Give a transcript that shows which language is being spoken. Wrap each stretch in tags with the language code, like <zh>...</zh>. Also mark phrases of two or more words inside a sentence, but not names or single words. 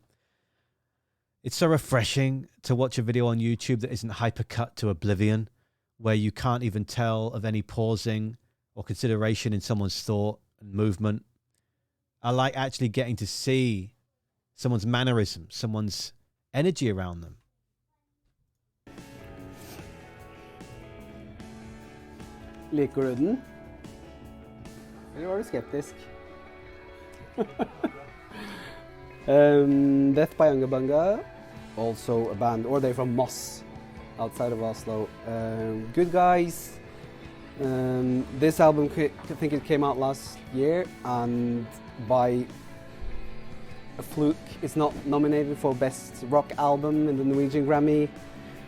<en>It's so refreshing to watch a video on YouTube that isn't hypercut to oblivion, where you can't even tell of any pausing or consideration in someone's thought and movement. I like actually getting to see someone's mannerisms, someone's energy around them.</en> <no>Liker du den? Eller var du skeptisk?</no> <en>Death by Unga Bunga, also a band, or they're from Moss, outside of Oslo. Good Guys. This album, I think it came out last year, and by a fluke, it's not nominated for Best Rock Album in the Norwegian Grammy.</en>